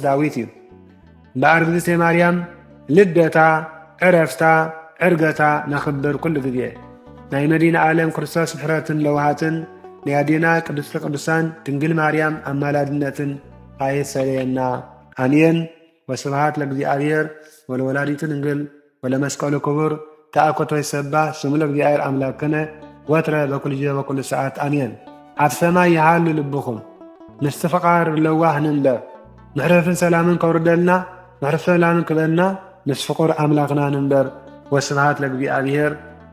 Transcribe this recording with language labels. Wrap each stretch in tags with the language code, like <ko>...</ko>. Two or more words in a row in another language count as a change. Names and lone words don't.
<ti>ዳዊት እዩ። እምበኣር ግዝእተ ማርያም ልደታ ዕረፍታ ዕርገታ ነኽብር ኩሉ ግዜ ናይ መዲና ዓለም ክርስቶስ ምሕረትን ለውሃትን ናይ ኣዴና ቅድስቲ ቅዱሳን ድንግል ማርያም ኣማላድነትን ኣይሰለየና ኣሜን።</ti> <gez>ወስብሃት ለእግዚአብሔር ወለወላዲቱ ድንግል ወለመስቀሉ ክቡር ተአኮቶ ይሰባህ ስሙ ለእግዚአብሔር አምላክነ ወትረ በኩሉ ጊዜ በኩሉ ሰዓት አሜን።</gez> <ti>ኣብ ሰማይ ይሃሉ ልብኹም ምስቲ ፍቃር ለዋህ ንንበር ምሕረትን ሰላምን ከውርደልና ምሕረትን ሰላምን ክበልና ምስ ፍቁር ኣምላኽና ንንበር።</ti> <gez>ወስብሃት ለእግዚአብሔር</gez>